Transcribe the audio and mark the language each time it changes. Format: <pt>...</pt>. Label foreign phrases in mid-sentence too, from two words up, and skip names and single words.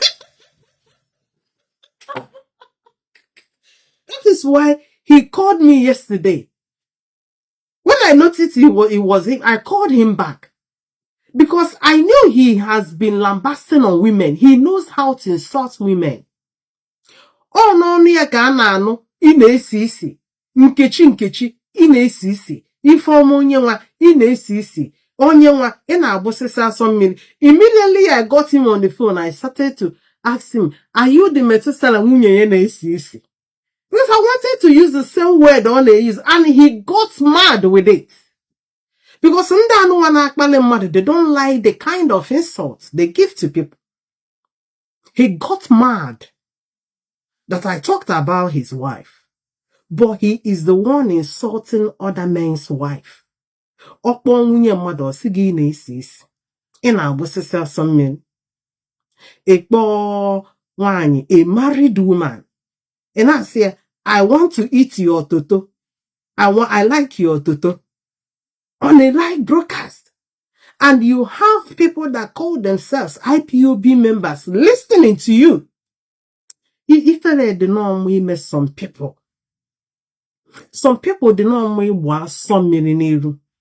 <en>That is why he called me yesterday. When I noticed it was him, I called him back. Because I knew he has been lambasting on women. He knows how to insult women. Oh, no,</en> <ig>ya ka na-anụ, ị na-esi isi. Nkechi, ị na-esi isi. Ifeọma onye nwa, ị na-esi isi. Onye nwa, ị na-agbụsịsị asọ mmiri.</ig> <en>Immediately I got him on the phone, I started to ask him, are you the Methuselah</en> <ig>nwunye ya na-esi isi?</ig> <en>Because I wanted to use the same word on they use, and he got mad with it. Because they don't like the kind of insults they give to people. He got mad that I talked about his wife. But he is the one insulting other men's wife.</en> <ig>Okpo nwunye mmadụ osigi na-esi isi. Ị na-agbụsịsị asọ mmiri. Ekpo nwaanyị,</ig> <en>a married woman. And I say, I want to eat your toto. I like your toto. On a live broadcast. And you have people that call themselves IPOB members listening to you. If they did not meet some people did not meet some millionaire.</en>